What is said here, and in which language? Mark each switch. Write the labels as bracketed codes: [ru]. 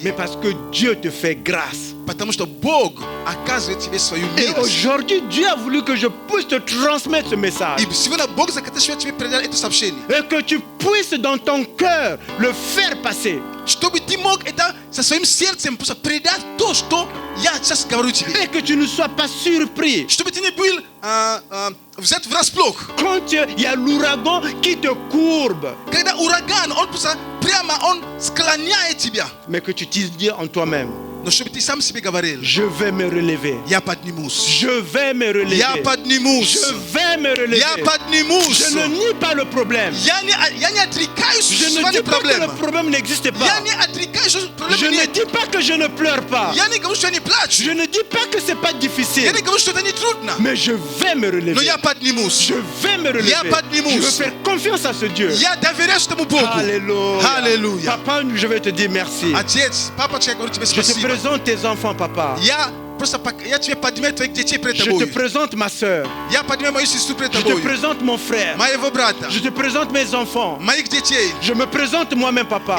[fr] Mais parce que Dieu te fait grâce. [ru] Потому что Бог оказывает тебе свою [fr] Et [ru] милость. [fr] aujourd'hui, Dieu a voulu que je puisse te transmettre ce message. [ru] И сегодня Бог захотел тебе передать это сообщение. [fr] Et que tu puisses dans ton cœur le faire passer. [ru] Чтобы ты мог это со своим сердцем просто передать то, что я сейчас говорю тебе. [fr] Et que tu ne sois pas surpris. [ru] Чтобы ты не был взят врасплох. [fr] Quand il y a l'ouragan qui te courbe. [ru] Когда ураган, он просто прямо, он склоняет тебя. [fr] Mais que tu te dis en toi-même. [ru] Но чтобы ты сам себе говорил, [fr] Je vais me relever. [ru] я поднимусь. [fr] Je vais me relever. [ru] Я поднимусь. [fr] Je vais me relever. [ru] Я поднимусь. [fr] Je ne nie pas le problème. [ru] Я не отрекаюсь [fr] Je ne [ru] от [fr] dis pas que [ru] проблемы. [fr] le problème n'existe pas. [ru] Я не отрекаюсь, что [fr] Je [ru] проблемы [fr] ne [ru] нет. [fr] dis pas que je ne pleure pas. [ru] Я не говорю, что я не плачу. [fr] Je ne dis pas que c'est pas [ru] Я [fr] difficile. [ru] не говорю, что это не трудно. [fr] Mais je vais me [ru] Но [fr] relever. [ru] я поднимусь. [fr] Je vais me relever. [ru] Я поднимусь. [fr] Je veux faire confiance à ce Dieu. [ru] Я доверяюсь этому Богу. [fr] Alléluia. [ru] Аллилуйя. [fr] Papa, je vais te dire merci. [ru] Отец, папочка, я говорю тебе [fr] Je te [ru] спасибо. [fr] présente tes enfants, papa. [ru] Я тебе поднимаю твоих детей пред [fr] Je te [ru] тобой. [fr] présente ma soeur. [ru] Я поднимаю мою сестру пред [fr] Je te [ru] тобой. [fr] présente mon frère. [ru] Моего брата. [fr] Je te présente mes enfants. [ru] Моих детей. [fr] Je me présente moi-même, papa.